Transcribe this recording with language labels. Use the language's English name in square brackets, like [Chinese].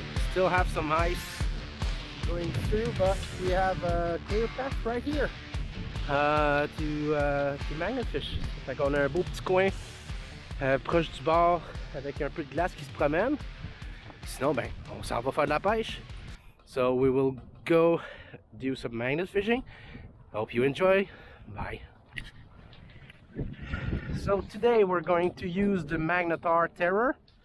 [English] Still have some ice going through, but we have a clear path right here to magnet fish. [French] Fait qu'on a un beau petit coin proche du bord avec un peu de glace qui se promène. Sinon, ben, on s'en va faire de la pêche. [English] So we will go do some magnet fishing. Hope you enjoy. Bye. So today we're going to use the Magnetar Terror.